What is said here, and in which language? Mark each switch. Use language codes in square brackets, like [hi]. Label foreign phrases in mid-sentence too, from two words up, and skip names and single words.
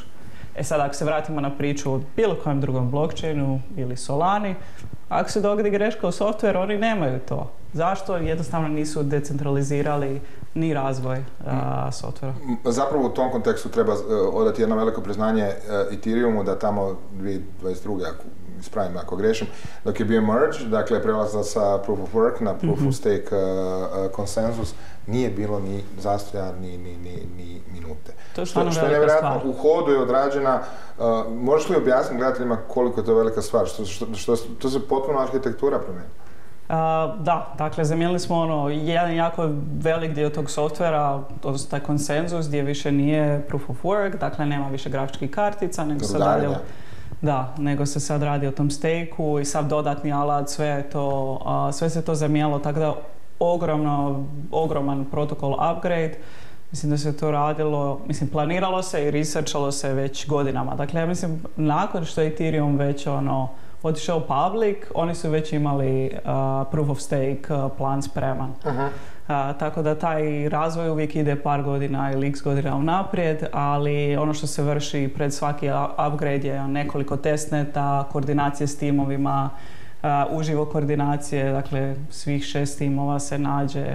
[hr] Sad, ako se vratimo na priču o bilo kojem drugom blockchainu ili Solani, ako se dogodi greška u softveru, oni nemaju to. Zašto? Jednostavno nisu decentralizirali ni razvoj softvera. Zapravo u tom kontekstu treba odati jedno veliko priznanje Ethereumu da tamo 2022. ispravim ako grešim, dok je bio merge, dakle prelazak sa [en] proof of work [hr] na [en] proof of stake [hr] konsenzus, nije bilo ni zastoja ni minute. Što je nevjerojatno, u hodu je odrađena. Možeš li objasniti gledateljima koliko je to velika stvar? To se potpuno arhitektura promijenila? Da, dakle zamijenili smo jedan jako velik dio tog softvera, odnosno taj konsenzus gdje više nije [en] proof of work, [hr] dakle nema više grafičkih kartica, nego se sad radi o tom stake-u i sav dodatni alat, sve se to zamijenilo, tako da ogroman protokol upgrade. Mislim da se to radilo, planiralo se i researchalo se već godinama. Dakle, ja mislim, nakon što je Ethereum već otišao public, oni su već imali [en] proof of stake [hr] plan spreman. Tako da taj razvoj uvijek ide par godina ili x godina unaprijed, ali ono što se vrši pred svaki upgrade je nekoliko testneta, koordinacije s timovima, uživo koordinacije, dakle svih 6 timova se nađe.